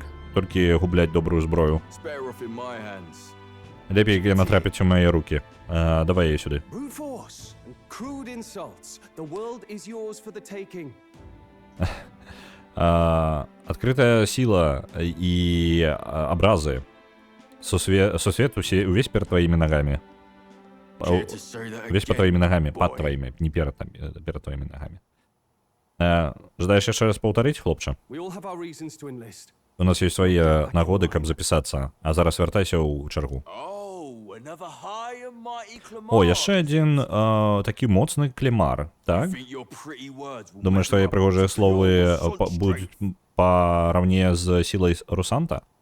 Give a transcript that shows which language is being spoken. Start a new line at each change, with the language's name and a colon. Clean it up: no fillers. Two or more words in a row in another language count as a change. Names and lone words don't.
Belarusian: Толькі губляць добрую зброю. Лепей яна трапіць у мае рукі. Давай яе сюды. Адкрытая сіла і абразы. Сусвет увесь
Russian: перед твоими ногами. Весь под твоими ногами, под твоими, не перед твоими ногами.
Belarusian: Жадаеш яшчэ раз паўтарыць, хлопча? У нас ёсць свае нагоды, каб запісацца, а зараз вяртайся ў чаргу. О, яшчэ адзін такі моцны клімар, так? Думаеш, твае прыгожыя словы будуць параўне з сілай Русанта?